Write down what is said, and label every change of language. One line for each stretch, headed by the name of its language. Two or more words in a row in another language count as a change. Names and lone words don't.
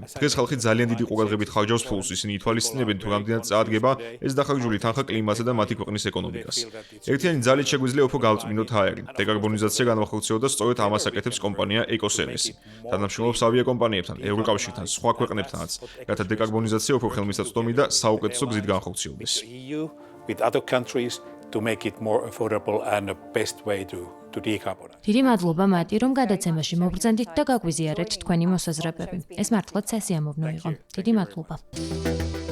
Georgian: დღეს ხალხი ძალიან დიდი ყურადღებით ხარჯავს ფულს, ისინი ითვალისწინებენ, თუ რამდენად წაადგება ეს დახარჯული თანხა კლიმატსა და მათი ქვეყნის ეკონომიკას. ერთიანი ძალით შეგვიძლია უფრო გავწმინდოთ აერი. დეკარბონიზაცია განვახორციელოთ და სწორედ ამას აკეთებს კომპანია ეკოსერვისი. თანამშრომლობს ავიაკომპანიებთან, ევროკავშირთან, სხვა ქვეყნებთანაც, რათა დეკარბონიზაცია უფრო ხელმისაწვდომი და საუკეთესო გზით განხორციელდეს.
English: with other countries to make it more affordable and the best way to decarbonize.
Georgian: დიდი მადლობა მათი, რომ გადაცემაში მობრძანდით და გაგვიზიარეთ თქვენი მოსაზრებები. ეს მართლაც სასიამოვნო იყო. დიდი მადლობა.